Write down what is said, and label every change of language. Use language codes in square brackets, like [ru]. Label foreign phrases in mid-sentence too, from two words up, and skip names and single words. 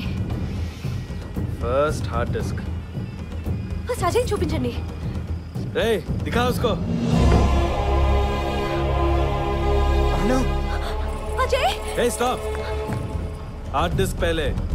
[en] First hard disk. [te] ఫస్ట్ అజయ్ చూపించండి. [hi] Hey, दिखा उसको. [te] అను. అజయ్. [en] Hey, stop. Hard disk पहले.